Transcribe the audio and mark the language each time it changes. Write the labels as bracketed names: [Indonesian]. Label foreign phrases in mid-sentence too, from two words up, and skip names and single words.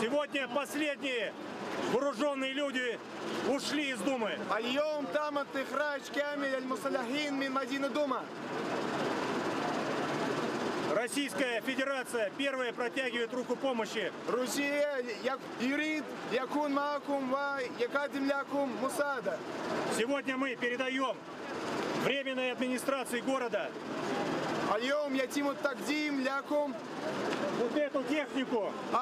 [Russian] Сегодня последние вооруженные люди ушли из Думы. [Arabic] اليوم تم إخراج كامل المسلحين من مدينة دوما. [Russian] Российская Федерация первая протягивает руку помощи. [Arabic] روسيا يريد يكون معكم ويقدم لكم مساعدة. [Russian] Сегодня мы передаем временной администрации города [Arabic] اليوم يتم التقديم لكم [Russian] вот эту технику.